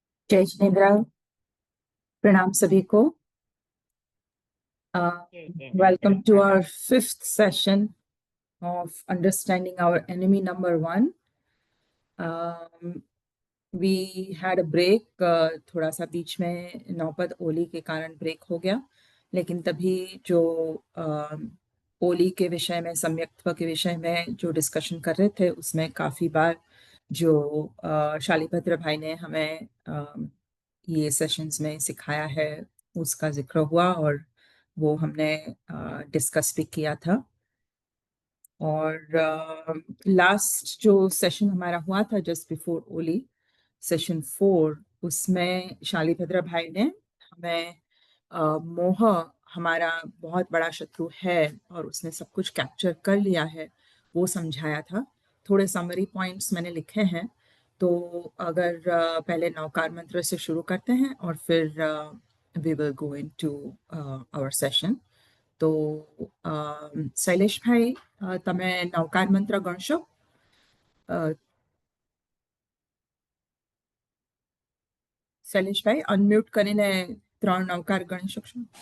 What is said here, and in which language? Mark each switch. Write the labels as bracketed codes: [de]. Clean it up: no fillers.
[hi] जय जिनेन्द्र, प्रणाम सभी को। [en] Welcome to our 5th session of understanding our enemy number 1. We had a break, [hi] थोड़ा सा बीच में नौपद ओली के कारण ब्रेक हो गया, लेकिन तभी जो ओली के विषय में, सम्यक्त्व के विषय में जो डिस्कशन कर रहे थे उसमें काफ़ी बार जो शालिभद्र भाई ने हमें ये सेशंस में सिखाया है उसका जिक्र हुआ और वो हमने डिस्कस भी किया था। और लास्ट जो सेशन हमारा हुआ था [en] just before [hi] ओली, सेशन 4, उसमें शालिभद्र भाई ने हमें मोह हमारा बहुत बड़ा शत्रु है और उसने सब कुछ कैप्चर कर लिया है वो समझाया था। थोड़े समरी पॉइंट्स मैंने लिखे हैं, तो अगर पहले नौकार मंत्र से शुरू करते हैं और फिर [en] We will go into our session. [gu] तो शैलेश भाई, તમે નવકાર મંત્ર ગણશો? શૈલેષ ભાઈ અનમ્યુટ કરીને 3 નવકાર ગણી શકશો?